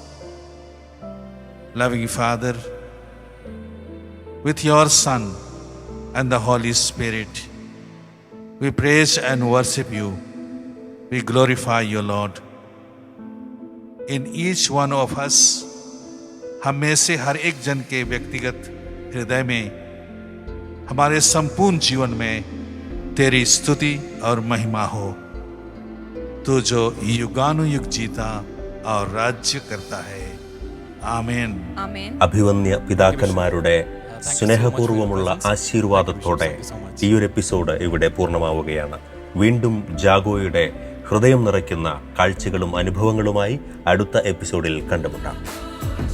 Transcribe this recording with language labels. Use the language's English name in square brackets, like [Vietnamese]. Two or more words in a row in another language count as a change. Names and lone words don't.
[English] Loving Father, with your Son and the Holy Spirit, we praise and worship you. We glorify you, Lord. In each one of us, [Hindi] हम में से हर एक जन के व्यक्तिगत हृदय में, हमारे संपूर्ण जीवन में तेरी स्तुति और महिमा हो। तू जो युगानुयुग जीता और राज्य करता है। [Malayalam] ആമേൻ. അഭിവന്യ പിതാക്കന്മാരുടെ സ്നേഹപൂർവ്വമുള്ള ആശീർവാദത്തോടെ ഈ ഒരു എപ്പിസോഡ് ഇവിടെ പൂർണ്ണമാവുകയാണ്. വീണ്ടും ജാഗോയുടെ ഹൃദയം നിറയ്ക്കുന്ന കാഴ്ചകളും അനുഭവങ്ങളുമായി അടുത്ത എപ്പിസോഡിൽ കണ്ടുമുട്ടാം.